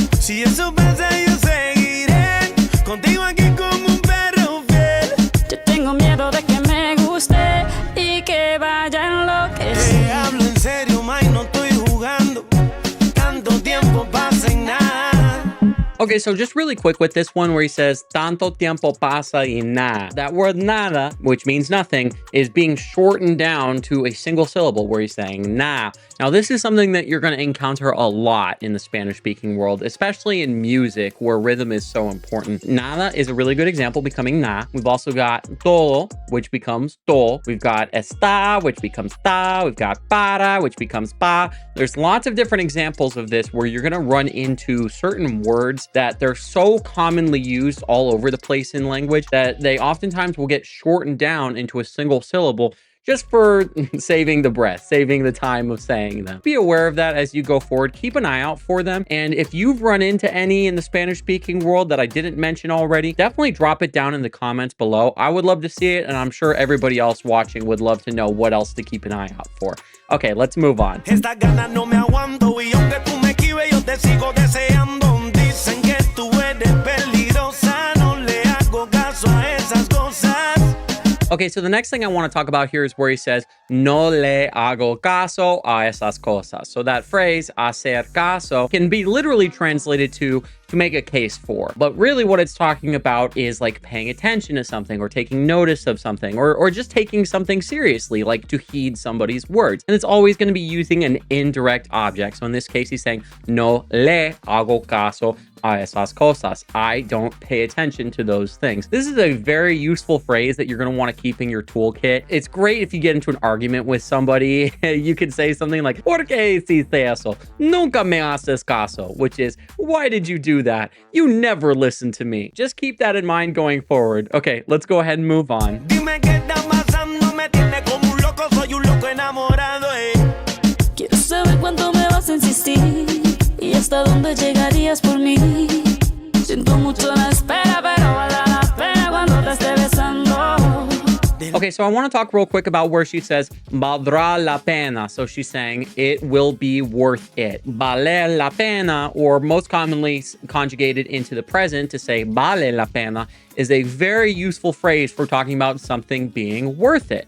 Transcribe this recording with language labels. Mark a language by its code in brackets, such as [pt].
[es] Si eso pasa, yo seguiré contigo aquí como un perro fiel. Yo tengo miedo de que me guste y que vaya a enloquecer. Te hablo en serio, Mike, no estoy jugando. Tanto tiempo pasa en nada. [en] Okay, so just really quick with this one where he says, [es] tanto tiempo pasa y nada. [en] That word nada, which means nothing, is being shortened down to a single syllable where he's saying na. Now, this is something that you're going to encounter a lot in the Spanish-speaking world, especially in music where rhythm is so important. Nada is a really good example, becoming na. We've also got todo, which becomes to. We've got está, which becomes ta. We've got para, which becomes pa. There's lots of different examples of this where you're going to run into certain words that they're so commonly used all over the place in language that they oftentimes will get shortened down into a single syllable just for saving the breath, saving the time of saying them. Be aware of that as you go forward. Keep an eye out for them. And if you've run into any in the Spanish-speaking world that I didn't mention already, definitely drop it down in the comments below. I would love to see it, and I'm sure everybody else watching would love to know what else to keep an eye out for. Okay, let's move on. [es] Estas ganas no me aguanto y aunque tú me esquives, yo te sigo deseando. Dicen que tú eres peligrosa, no le hago caso a esas cosas. [en] Okay, so the next thing I want to talk about here is where he says, [es] no le hago caso a esas cosas. [en] So that phrase, hacer caso, can be literally translated to make a case for. But really what it's talking about is like paying attention to something or taking notice of something or just taking something seriously, like to heed somebody's words. And it's always going to be using an indirect object. So in this case, he's saying, [es] no le hago caso a esas cosas. [en] I don't pay attention to those things. This is a very useful phrase that you're going to want to keep in your toolkit. It's great if you get into an argument with somebody. You could say something like, [es] ¿Por qué hiciste eso? Nunca me haces caso, [en] which is, why did you do that? You never listen to me. Just keep that in mind going forward. Okay, let's go ahead and move on. [es] Dime qué está pasando, me tiene como un loco, soy un loco enamorado, Quiero saber cuánto me vas a insistir y hasta dónde llegarías por mí. Siento mucho la espera, pero vale la pena cuando te esté besando. [en] Okay, so I want to talk real quick about where she says valdrá la pena. So she's saying it will be worth it. Valer la pena, or most commonly conjugated into the present to say vale la pena, is a very useful phrase for talking about something being worth it.